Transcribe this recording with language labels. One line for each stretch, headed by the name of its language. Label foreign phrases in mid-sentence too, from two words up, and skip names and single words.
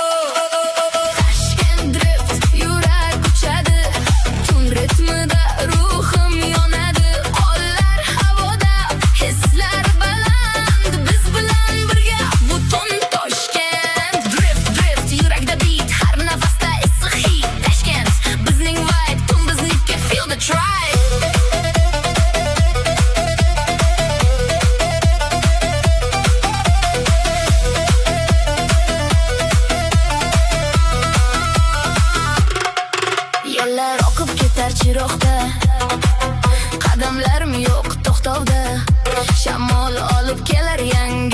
Uzbek: Tashkent drift yurak uchadi, tun ritmida ruhim yonadi, qo'llar havoda, hislar baland, biz bilan birga butun Toshkent.
English: Drift drift
Uzbek: yurakda beat, har nafasda issiq hit, Tashkent bizning vibe, tun bizniki,
English: feel the tribe.
Uzbek: Yollar oqib ketar chiroqda, qadamlarim yo'q to'xtovda, shamol olib kelar yangi